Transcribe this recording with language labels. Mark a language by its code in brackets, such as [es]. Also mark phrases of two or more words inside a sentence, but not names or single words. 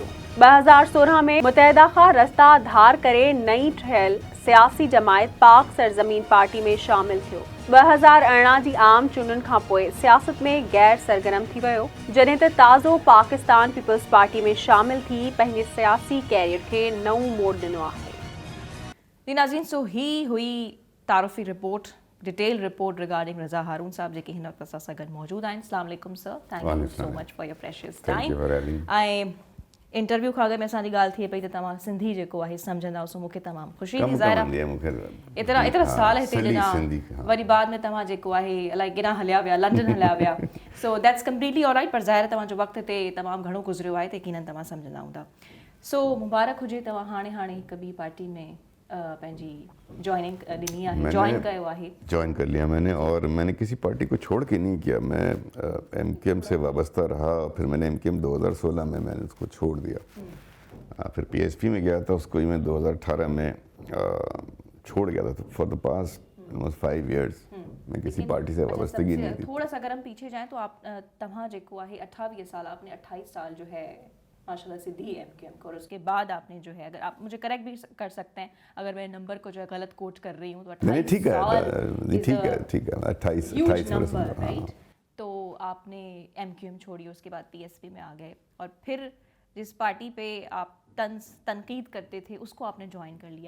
[sd] 2016 में मुतहदा खां रस्ता धार करे नई ठहियल सियासी जमायत पाक सरजमीन पार्टी में शामिल थियो। 2018 जी आम चूंडुनि खां पोइ सियासत में गैर सरगर्म थी वियो, जॾहिं त ताज़ो पाकिस्तान पीपल्स पार्टी में शामिल थी पंहिंजे सियासी कैरियर खे नओं मोड़ ॾिनो आहे। नाज़रीन, सो ही हुई तारुफ़ी रिपोर्ट, [en] detail report regarding [sd] रज़ा हारून साहब जेके हिन वक़्त असां सां गॾु मौजूदु आहिनि। [ar] السلام عليكم सर, [en] thank you so much for your precious time. [sd] ऐं इंटरव्यू खां अॻु में असांजी ॻाल्हि थिए पई त तव्हां सिंधी जेको आहे सम्झंदा सो मूंखे तमामु ख़ुशी थी ज़ाहिर आहे। एतिरा साल हिते ॾिना, वरी बाद में तव्हां जेको आहे अलाए केॾां हलिया विया, लंडन हलिया विया। [en] so that's completely alright, [sd] पर ज़ाहिर तव्हांजो वक़्तु हिते तमामु घणो गुज़रियो आहे त यकीनन तव्हां सम्झंदा हूंदा। सो मुबारक हुजे, तव्हां हाणे हिकु ॿी पार्टी में पंहिंजी जॉइनिंग ॾिनी आहे, जॉइन कयो आहे। [ur] جوائن کر لیا میں نے، اور میں نے کسی پارٹی کو چھوڑ کے نہیں کیا. میں MQM سے وابستہ رہا، پھر میں نے MQM 2016 میں میں نے اس کو چھوڑ دیا. پھر PSP میں گیا تھا، اس کو ہی میں 2018 میں چھوڑ گیا تھا. تو [en] for the past almost 5 years [ur] میں کسی پارٹی سے وابستگی نہیں تھی. تھوڑا سا اگر ہم پیچھے جائیں تو آپ [sd] तव्हां जेको आहे [ur] 28 سال، آپ نے 28 سال جو ہے ماشاءاللہ سے دی MQM کو، اور اس کے بعد آپ نے جو ہے، اگر آپ مجھے کریکٹ بھی کر سکتے ہیں اگر میں نمبر کو جو ہے غلط کوٹ کر رہی ہوں تو 28 ٹھیک ہے 28 [en] number, right. [ur] تو آپ نے MQM چھوڑی، اس کے بعد PSP میں آ گئے، اور پھر جس پارٹی پہ آپ تنقید کرتے تھے اس کو آپ نے جوائن کر لیا.